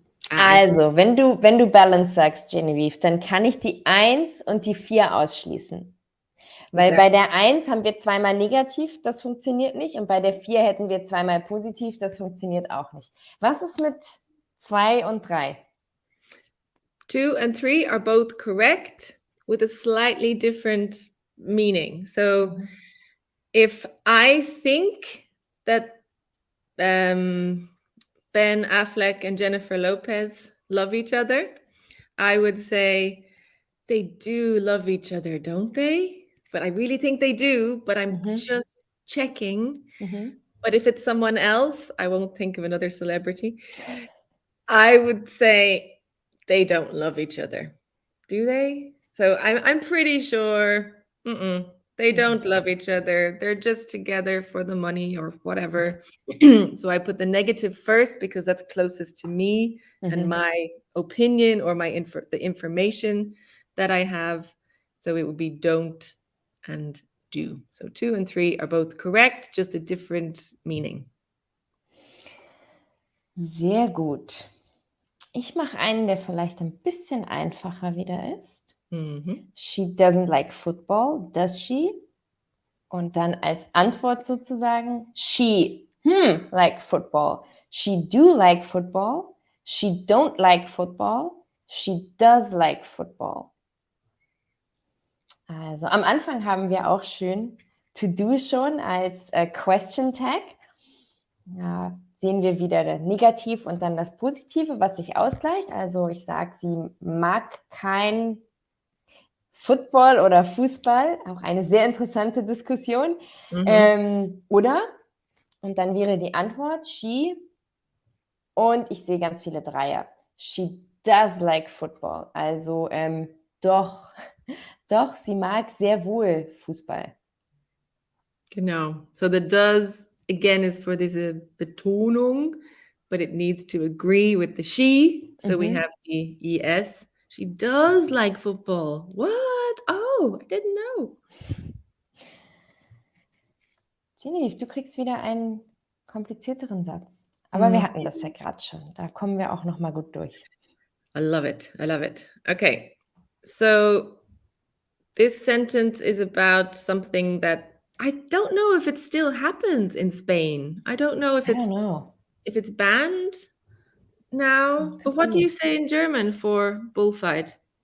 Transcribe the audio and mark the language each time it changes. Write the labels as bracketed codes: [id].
[de] Also, wenn du Balance sagst, Genevieve, dann kann ich die 1 und die 4 ausschließen. Weil bei der 1 haben wir zweimal negativ, das funktioniert nicht. Und bei der 4 hätten wir zweimal positiv, das funktioniert auch nicht. Was ist mit 2 und 3? [en] 2 and 3 are both correct with a slightly different meaning. So if I think that Ben Affleck and Jennifer Lopez love each other, I would say they do love each other, don't they? But I really think they do, but I'm just checking. But if it's someone else, I won't think of another celebrity. I would say they don't love each other. Do they? So I'm pretty sure they don't love each other. They're just together for the money or whatever. So I put the negative first because that's closest to me and my opinion or the information that I have. So it would be don't and do. So 2 and 3 are both correct, just a different meaning. [de] Sehr gut. Ich mache einen, der vielleicht ein bisschen einfacher wieder ist. [en] She doesn't like football, does she? [de] Und dann als Antwort sozusagen, [en] she like football. She do like football. She don't like football. She does like football. [de] Also am Anfang haben wir auch schön to do schon als Question Tag. Ja, sehen wir wieder das Negativ und dann das Positive, was sich ausgleicht. Also ich sage, sie mag kein Football oder Fußball, auch eine sehr interessante Diskussion. Oder, und dann wäre die Antwort, she, und ich sehe ganz viele Dreier. [en] She does like football. [de] Also doch, sie mag sehr wohl Fußball. Genau. [en] So the does, again, is for this Betonung, but it needs to agree with the she. So we have the es. She does like football. What? Oh, I didn't know. [de] Genevieve, du kriegst wieder einen komplizierteren Satz. Aber wir hatten das ja gerade schon. Da kommen wir auch noch mal gut durch. [en] I love it. I love it. Okay. So this sentence is about something that I don't know if it still happens in Spain. I don't know if it's banned now. But what do you say in German for bullfight?